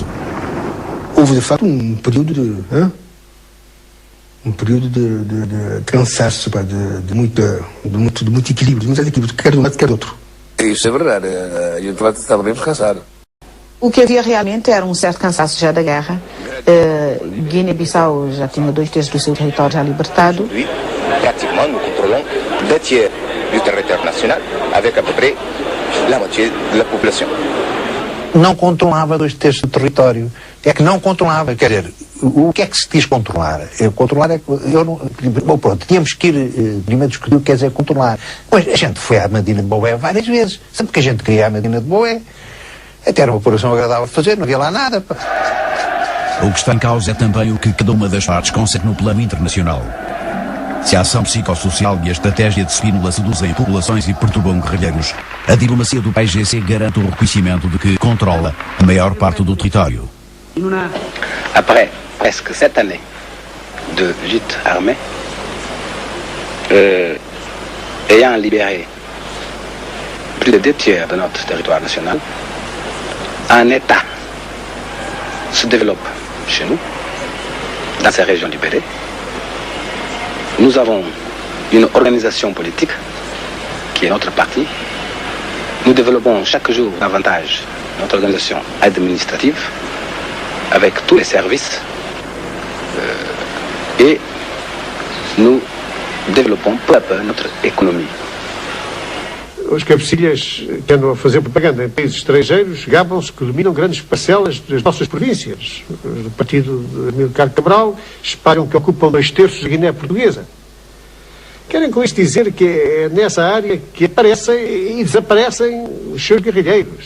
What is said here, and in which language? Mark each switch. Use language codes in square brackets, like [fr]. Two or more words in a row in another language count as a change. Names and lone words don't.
[pt] Houve de fato um período de cansaço, de muito equilíbrio, de muito desequilíbrio, quer de um lado, quer do outro. Isso é verdade, a gente estava bem cansado. O que havia realmente era um certo cansaço já da guerra. Guiné-Bissau já tinha 2/3 do seu território já libertado. [fr] Pratiquement, nous contrôlons 2/3 du territoire national, avec à peu près la moitié de la population. [pt] Não controlava 2/3 do território. É que não controlava. Quer dizer, o que é que se diz controlar? Controlar é que bom, pronto, tínhamos que ir primeiro discutir o que quer dizer controlar. Pois a gente foi à Medina de Boé várias vezes. Sempre que a gente queria a Medina de Boé, até era uma operação agradável de fazer, não havia lá nada. O que está em causa é também o que cada uma das partes consegue no plano internacional. Se a ação psicossocial e a estratégia de Spínola seduzem populações e perturbam guerrilheiros, a diplomacia do PAIGC garante o reconhecimento de que controla a maior parte do território. [fr] Après presque 7 années de lutte armée, ayant libéré plus de 2/3 de notre territoire national, un État se développe chez nous, dans ces régions libérées. Nous avons une organisation politique qui est notre parti. Nous développons chaque jour davantage notre organisation administrative avec tous les services et nous développons peu à peu notre économie. [pt] Os cabecilhas que andam a fazer propaganda em países estrangeiros gabam-se que dominam grandes parcelas das nossas províncias. O partido de Amílcar Cabral espalham que ocupam 2/3 da Guiné Portuguesa. Querem com isto dizer que é nessa área que aparecem e desaparecem os seus guerrilheiros.